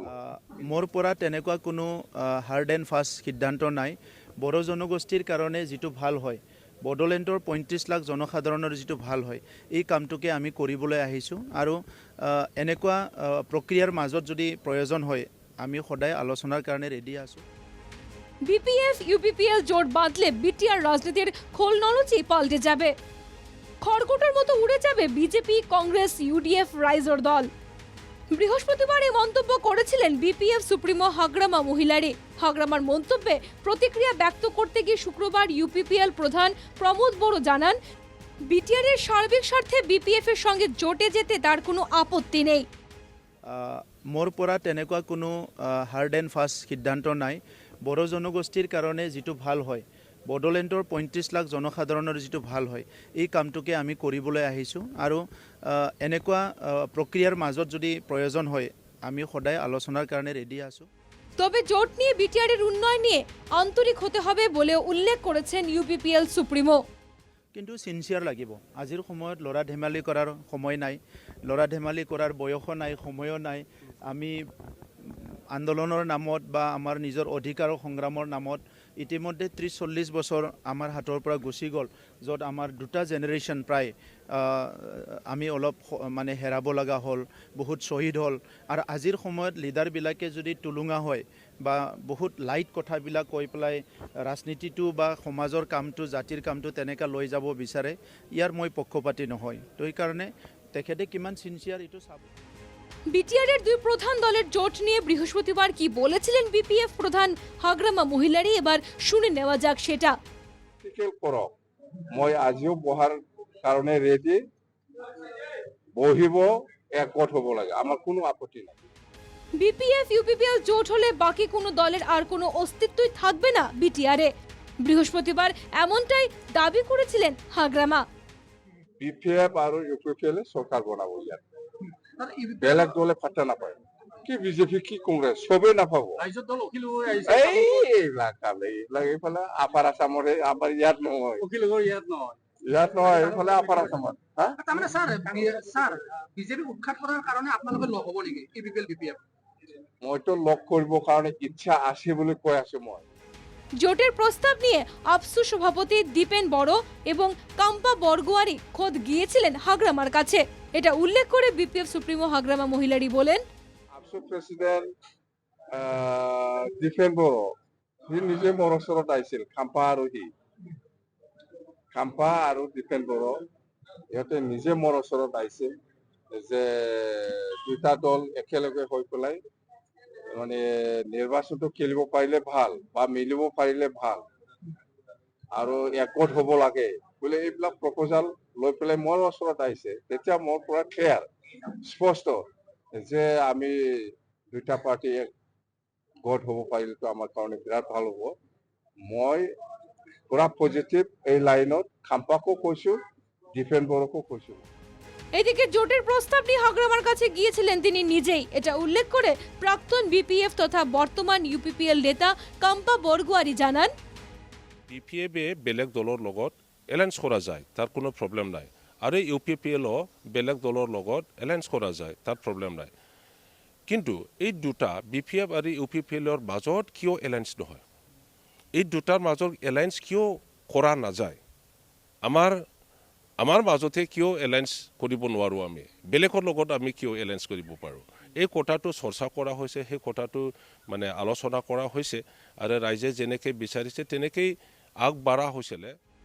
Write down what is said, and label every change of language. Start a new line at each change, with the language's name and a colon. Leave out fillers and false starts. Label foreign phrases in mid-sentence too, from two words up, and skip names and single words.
Assamese: মোৰ পৰা তেনেকুৱা কোনো
English: hard and fast
Assamese: সিদ্ধান্ত নাই। বড়ো জনগোষ্ঠীৰ কাৰণে যিটো ভাল হয়, বড়োলেণ্ডৰ ৩৫ লাখ জনসাধাৰণৰ যিটো ভাল হয়, এই কামটোকে আমি কৰিবলৈ আহিছোঁ। আৰু এনেকুৱা প্ৰক্ৰিয়াৰ মাজত যদি প্ৰয়োজন হয়, আমি সদায় আলোচনার কারণে রেডি আছো।
Bangla: বিপিএফ ইউপিপিএল জোট বাঁধলে বিটিআর রাজনীতির খোলনলচি পাল্টে যাবে। খড়কুটোর মতো উড়ে যাবে বিজেপি, কংগ্রেস, ইউডিএফ, রাইজর দল। বৃহস্পতিবার এই মন্তব্য করেছিলেন বিপিএফ সুপ্রিমো হাগ্রামা মহিলারি। হাগ্রামার মন্তব্যে প্রতিক্রিয়া ব্যক্ত করতে গিয়ে শুক্রবার ইউপিপিএল প্রধান প্রমোদ বড়ো জানান, বিটিআর এর সার্বিক স্বার্থে বিপিএফ এর সঙ্গে জোটে যেতে তার কোনো আপত্তি নেই।
Assamese: মোৰ পৰা তেনেকুৱা কোনো
English: hard and fast
Assamese: সিদ্ধান্ত নাই। বড়ো জনগোষ্ঠীৰ কাৰণে যিটো ভাল হয়, বড়োলেণ্ডৰ ৩৫ লাখ জনসাধাৰণৰ যিটো ভাল হয়, এই কামটোকে আমি কৰিবলৈ আহিছোঁ। আৰু এনেকুৱা প্ৰক্ৰিয়াৰ মাজত যদি প্ৰয়োজন হয়, আমি সদায় আলোচনার কারণে রেডি আছো।
Bangla: তবে জোট নিয়ে বিটিআর এর উন্নয়ন নিয়ে আন্তরিক হতে হবে বলে উল্লেখ করেছেন ইউপিপিএল সুপ্রিমো।
Assamese: কিন্তু সিনচিয়ার লাগিব। আজিৰ সময়ত লৰা ধেমালি কৰাৰ সময় নাই, লৰা ধেমালি কৰাৰ বয়সও নাই, সময়ও নাই। আমি আন্দোলনৰ নামত বা আমাৰ নিজৰ অধিকাৰ সংগ্ৰামৰ নামত ইতিমধ্যে ৩০-৪০ বছৰ আমাৰ হাতৰ পৰা গুচি গ'ল, য'ত আমাৰ দুটা জেনেৰেশ্যন প্ৰায় আমি অলপ মানে হেৰাব লগা হ'ল, বহুত শ্বহীদ হ'ল। আৰু আজিৰ সময়ত লিডাৰবিলাকে যদি টুলুঙা হয় বা বহুত লাইট কথাবিলাক কৈ পেলাই ৰাজনীতিটো বা সমাজৰ কামটো, জাতিৰ কামটো তেনেকৈ লৈ যাব বিচাৰে, ইয়াৰ মই পক্ষপাতি নহয়। তো সেইকাৰণে তেখেতে কিমান সিনচিয়ার এইটো চাব।
Bangla: বিটিআর এর দুই প্রধান দলের জোট নিয়ে বৃহস্পতিবার কি বলেছিলেন বিপিএফ প্রধান হাগ্রামা মহিলারি, এবার শুনে নেওয়া যাক সেটা।
Assamese: মই আজিও বহাৰ কাৰণে ৰেডি, বহিব, একগোট হ'ব লাগে, আমার কোনো আপত্তি নাই।
Bangla: বিপিএফ ইউপিপিএল জোট হলে বাকি কোনো দলের আর কোনো অস্তিত্বই থাকবে না বিটিআর এ। বৃহস্পতিবার এমনটাই দাবি করেছিলেন হাগ্রামা।
Assamese: বিপিএফ আৰু ইউপিপিএল সরকার বনাবো, ইয়াত বেলেগ দলে ফাটা নাপায়। কি বিজেপি কি কংগ্রেস সবে নাপাব। এইবিলাক এইফালে আপাৰ আসামৰে, আমাৰ ইয়াত নহয়, ইয়াত নহয়, এইফালে আপাৰ আসামত। তাৰমানে স্যাৰ বিজেপি উৎখাত কৰাৰ কাৰণে আপোনালোকে লগ হ'ব নেকি ইউপিপিএল বিপিএফ? মইতো লগ কৰিবৰ কাৰণে ইচ্ছা আছে বুলি কৈ আছো মই।
Bangla: জোটের প্রস্তাব নিয়ে আফসু সভাপতি দীপেন বড়ো এবং কাম্পা বরগোয়ারি খোদ গিয়েছিলেন হাগ্রামার কাছে। এটা উল্লেখ করে বিপিএফ সুপ্রিমো হাগ্রামা মহিলারি বলেন,
Assamese: আফসু প্রেসিডেন্ট দীপেন বড়ো নিজে মোৰ ওচৰত আহিছিল। খাম্পা আৰু দীপেন বড়ো ইহঁতে নিজে মোৰ ওচৰত আহিছিল যে দুটা দল একেলগে হৈ পেলাই মানে নিৰ্বাচনটো খেলিব পাৰিলে ভাল বা মিলিব পাৰিলে ভাল আৰু একগোট হ'ব লাগে বোলে এইবিলাক প্ৰপ'জাল লৈ পেলাই মোৰ ওচৰত আহিছে। তেতিয়া মোৰ পৰা ক্লিয়াৰ স্পষ্ট যে আমি দুটা পাৰ্টি একগোট হ'ব পাৰিলেতো আমাৰ কাৰণে বিৰাট ভাল হ'ব। মই পুৰা পজিটিভ এই লাইনত খাম্পাকো কৈছো, ডিফেন বড়োকো কৈছো।
Bangla: এদিকে জোটের প্রস্তাব নিয়ে হাগ্রামার কাছে গিয়েছিলেন তিনি নিজেই। এটা উল্লেখ করে প্রাক্তন বিপিএফ তথা বর্তমান ইউপিপিএল নেতা কাম্পা বরগোয়ারি জানান,
Assamese: বিপিএফে বেলেগ দলৰ লগত এলায়েন্স কৰা যায়, তাৰ কোনো প্ৰব্লেম নাই। আৰু ইউপিপিএলও বেলেগ দলৰ লগত এলায়েন্স কৰা যায়, তাৰ প্ৰব্লেম নাই। কিন্তু এই দুটা বিপিএফ আৰু ইউপিপিএলৰ মাজত কিয় এলায়েন্স নহয়, এই দুটাৰ মাজত এলায়েন্স কিয় কৰা নাযায়, আমাৰ মাজতে কিয় এলায়েন্স কৰিব নোৱাৰোঁ, আমি বেলেগৰ লগত আমি কিয় এলায়েন্স কৰিব পাৰোঁ, এই কথাটো চৰ্চা কৰা হৈছে, সেই কথাটো মানে আলোচনা কৰা হৈছে আৰু ৰাইজে যেনেকৈ বিচাৰিছে তেনেকেই আগবাঢ়া হৈছিলে।